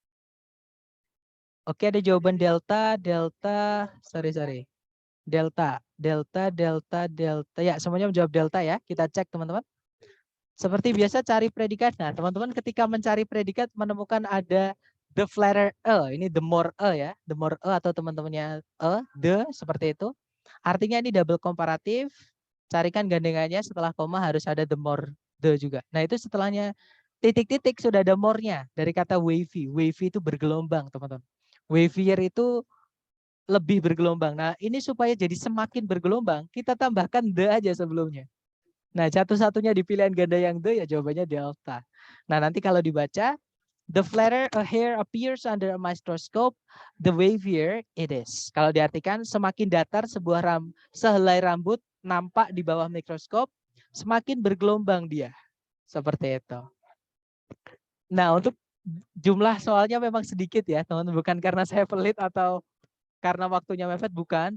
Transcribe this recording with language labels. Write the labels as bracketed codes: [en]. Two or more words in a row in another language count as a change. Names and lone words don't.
[id] Oke, ada jawaban delta. Sorry. Delta. Ya, semuanya menjawab delta ya. Kita cek, teman-teman. Seperti biasa cari predikat. Nah, teman-teman ketika mencari predikat menemukan ada [en] the letter e. [id] Ini [en] the more e [id] ya. [en] The more e [id] atau teman-temannya the, seperti itu. Artinya ini double komparatif. Carikan gandengannya setelah koma harus ada [en] the more the [id] juga. Nah, itu setelahnya titik-titik sudah ada more-nya dari kata wavy. Wavy itu bergelombang, teman-teman. Wavier itu lebih bergelombang. Nah, ini supaya jadi semakin bergelombang, kita tambahkan the aja sebelumnya. Nah, satu-satunya di pilihan ganda yang the ya jawabannya delta. Nah, nanti kalau dibaca, [en] the flatter a hair appears under a microscope, the wavier it is. [id] Kalau diartikan, semakin datar sebuah sehelai rambut nampak di bawah mikroskop, semakin bergelombang dia. Seperti itu. Nah, untuk jumlah soalnya memang sedikit ya, teman-teman. Bukan karena saya pelit atau karena waktunya mepet, bukan.